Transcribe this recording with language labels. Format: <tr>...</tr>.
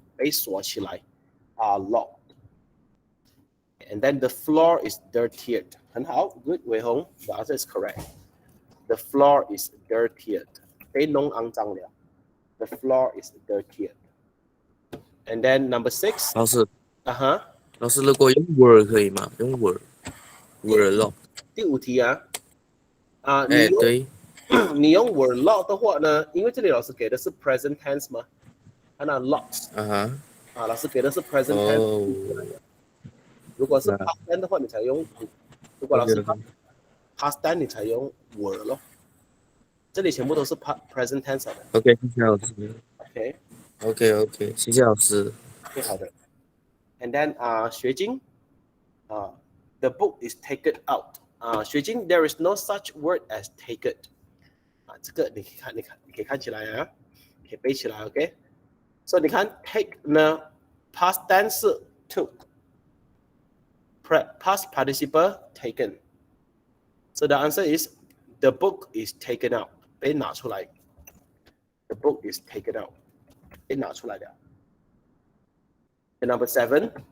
<zh>被锁起来</zh> <en>are locked. And then the floor is dirtied.</en> <zh>很好</zh> <en>good, Wei Hong. The answer is correct. The floor is dirtied.</en> <zh>被弄肮脏了</zh> <en>The floor is dirtied. And then number 6.</en> <zh>老师， Uh-huh. 老师，如果用 were 可以吗？用 were locked。第5题啊。对。你用 were locked 的话呢，因为这里老师给的是 present tense 嘛，那 locks 老师给的是 present tense。如果是 past tense 的话，你才用；如果老师 past tense， 你才用 were 咯。这里全部都是 present tense 的。 OK， 谢谢老师。OK， 谢谢老师。</zh> <en>OK，</en> <zh>好的。</zh> <en>And then 学经the book is taken out。学经 there is no such word as taken。</en> <zh>这个你可以看起来啊，可以背起来 ，OK。所以你看 take 呢 ，past tense 是 took。Past participle taken.</zh> <en>So the answer is the book is taken out.</en> <zh>被拿出来</zh> <en>The book is taken out.</en> <zh>被拿出来的</zh> <en>And number 7.</en>